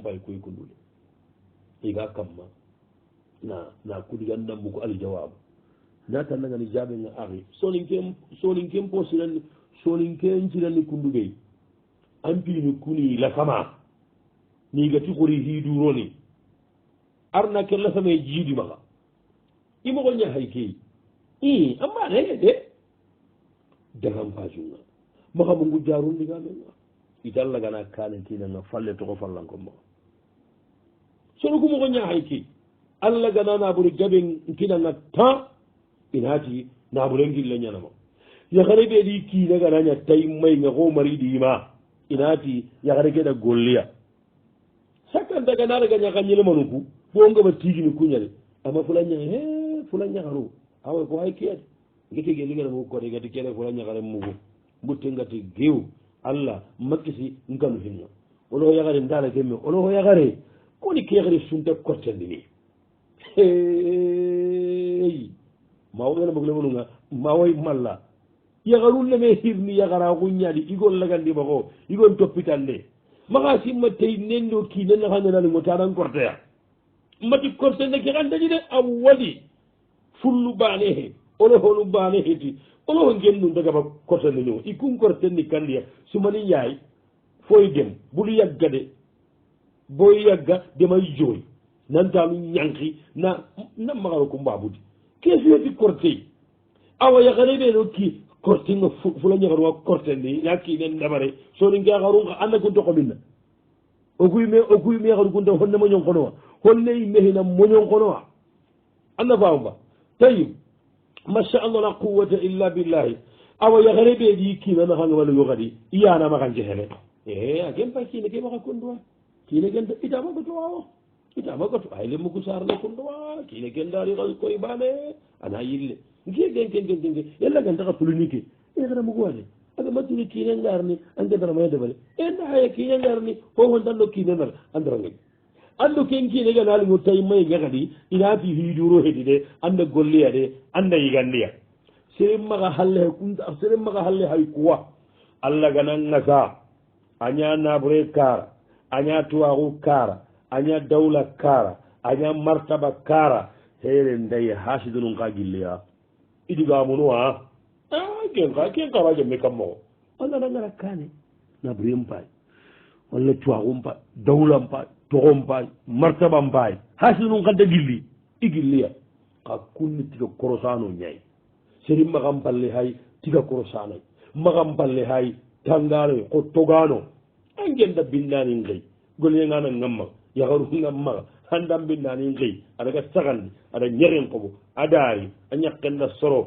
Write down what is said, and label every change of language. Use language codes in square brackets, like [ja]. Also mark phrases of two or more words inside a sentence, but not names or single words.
[snk] pay koy kundule iga kamma na kudigandambuko aljawabu natannagani jaɓenga ari soninken posirani soninken cirani kunduɓey ampini kuni lasama nigati kori hiduroni arna ke lasama e jiidi maga imogo ña hay key ambanene de dagam pajunga maga mungu jarundigamenga itallagana kanentinanga falle togo fallanko maga sono kumogo ña hay key allah gana naɓuri gaɓe kinanga ta inati naɓure gille ñanama yakare ɓeeɗi kiinaganaña tay mayga ko mariɗima inati yakare keɗa golliya sakkantaganaɗaga ñaka ñilemanuku bo ngaba tigini kuñade ama fula ña fula ñakaru awa ko hay kiyade ngete ligana mu kode gati kene fula ñakare mugu mbutte ngati gew allah makkisi nganu hinga ono yakare ndala kemme ono yakare koni kekare sunta kottandini mawoɗana boglemonunga mawoy malla yakarulleme hirni yakara kuñadi igol lagandima ko igon toppitande maga simma tey nenni o ki nenna handenanigo taɗan korteya mati kortende ke andañi de a waɗi fullu bane he ono honu bane heti ono ho gennu dagaba kortende ni o i kun kortenni kandiya sumani yaay foy dem bulu yagga de boy yagga demay jooy nantanu ñanki na magaro ko mbabudi kesiyeti kortey awa yakare ɓeɗo ki kortinga fula ñakaruwa kortendi yakki nen ndamare soni ngeakarunga anda kun toko minna okuyme yakaru kunta honne moñon konowa honne mehina moñon konowa anda fawba tayib [ar] ما شاء الله لا قوة إلا بالله [snk] awa yakare ɓeɗi kinanakangamala yokadi iyanama jehele a ken pa kine ke maka kunduwa kine ken itama goto wawo itama goto ay lemmugu sarle kunduwa kine ken dari koye bane ana yille ngegenkenkenke yalla gantaka polonique egara mugu wade aga mattuni kine ngarni angedara mayedebale enda haya kine ngarni hoho danɗo kinenar andarangay ando ken kine ganaligo tawi may gakadi inati hiduro heedi de anda golliya de anda yigandiya seren maga halle hay kunta seren maga halle hay kuwa allah ganan ngasa aña nabre kara aña tuwaku kara aña dawla kara aña martaba kara sere ndaye hasidunum ka gilleya idigamunuwa ken karaje me kammoo allah nangara kane nabrem pay walla tuwakum pay dawlam pay togon pay martaban pay hasidunum kadda gilli i gilliya ka kunni tiga korosano ñayi seri magam balle hay tiga korosanoy magam balle hay tanganoy ko togano an genda binnanin gay goleyengana ngamma yakaru ngammaga handan binnanin gay aɗaga sagandi aɗa ñeren kobo adaari a ñakkenda soro